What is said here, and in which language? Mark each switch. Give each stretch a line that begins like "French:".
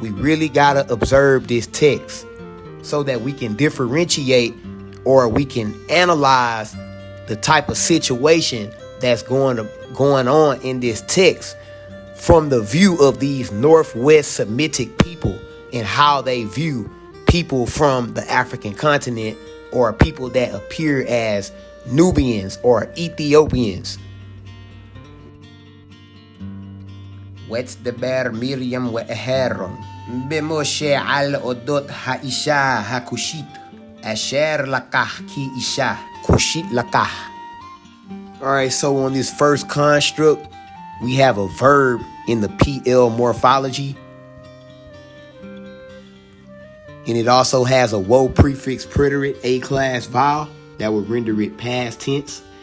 English: We really got to observe this text so that we can differentiate, or we can analyze the type of situation that's going on in this text from the view of these Northwest Semitic people and how they view people from the African continent, or people that appear as Nubians or Ethiopians.
Hebrew: ותדבר מרים ואהרון במשה על אודות האישה הכושית אשר לקח כי אישה כושית לקח.
English: Alright, so on this first construct, we have a verb in the PL morphology. And it also has a woe prefix preterite, A-class vowel, that would render it past tense.